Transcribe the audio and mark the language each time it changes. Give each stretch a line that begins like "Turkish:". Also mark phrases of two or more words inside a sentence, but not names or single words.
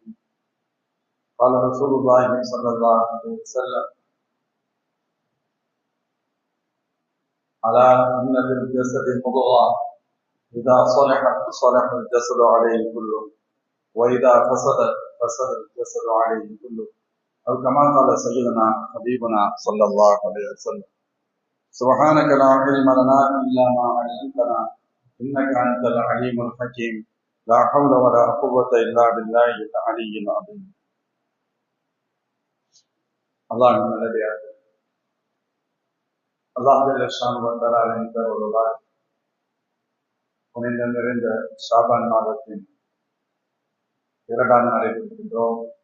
Arabic: قال رسول الله صلى الله عليه وسلم: ألا إن في الجسد مضغة إذا صلحت صلح الجسد عليه كله وإذا فسد الجسد عليه كله، أو كما قال سيدنا حبيبنا صلى الله عليه وسلم. سبحانك لا علم لنا إلا ما علمتنا إنك أنت العليم الحكيم. لا حول ولا قوة إلا بالله العلي العظيم.
Tamil: அல்லாஹ் நல்லடியார். அல்லாஹ் ஜல்லஷானுவின் பெயரால் புனிதம் நிறைந்த ஷாபான் மாதத்தின் 2ஆம் நாளில் இருக்கின்றோம்.